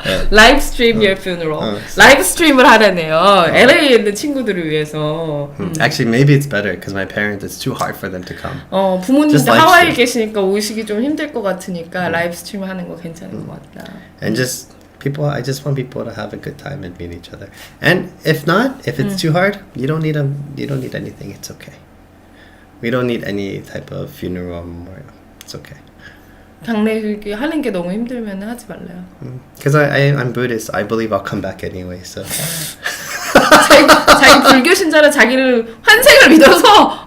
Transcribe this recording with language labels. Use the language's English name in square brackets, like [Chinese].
[Korean] 라이브 스트림 [English] your funeral. [Korean] 라이브 스트림을 하라네요. LA에 있는 친구들을 위해서. [English] Actually, maybe it's better because my parents, it's too hard for them to come. [Korean] 부모님들 [English] Just live [Korean] 하와이에 [English] stream. [Korean] 계시니까 오시기 좀 힘들 것 같으니까 라이브 스트림 하는 거 괜찮은 것 같다. [English] And just people, I just want people to have a good time and meet each other. And if not, if it's too hard, you don't need anything. It's okay. We don't need any type of funeral or memorial. It's okay. [Korean] 장례식 하는 게 너무 힘들면 하지 말래요. [English] Because I'm Buddhist, I believe I'll come back anyway. So [Korean] 자기 불교 신자는 자기를 환생을 믿어서